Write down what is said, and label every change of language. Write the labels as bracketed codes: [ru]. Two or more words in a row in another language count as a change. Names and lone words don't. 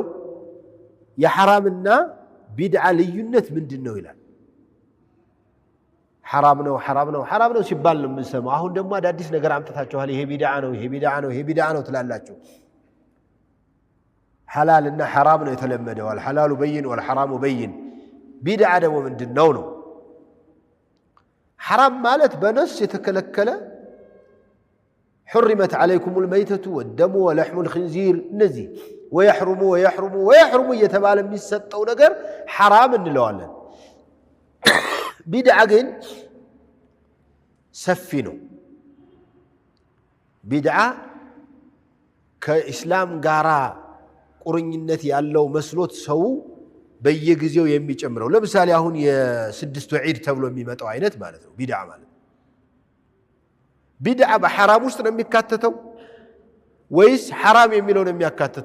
[am] የሐራምና ቢድዓ ልዩነት ምንድነው ይላል። حرام ነው ሲባል ነው የምንሰማው። አሁን ደግሞ አዳዲስ ነገር አምጥታችኋል። ይሄ ቢድዓ ነው፣ ይሄ ቢድዓ ነው ትላላችሁ። ሐላልና ሐራም ነው የተለመደው። [ar] الحلال بين والحرام بين። [am] ቢድዓ ደግሞ ምንድነው ነው? ሐራም ማለት በነስ የተከለከለ [ar] حرمت عليكم الميتة والدم ولحم الخنزير [am] እነዚህ ويحرم እየተባለ የሚሰጠው ነገር ሐራም እንለዋለን። ቢድዓ ግን ሰፊ ነው። ቢድዓ ከኢስላም ጋራ ቁርኝነት ያለው መስሎት ሰው በየጊዜው የሚጨምረው። ለምሳሌ አሁን የስድስቱ ዒድ ተብሎ የሚመጣው አይነት ማለት ነው ቢድዓ ማለት። ቢድዓ በሐራም ውስጥ ነው የሚካተተው ወይስ ሐራም የሚለው ነው የሚያካትተው?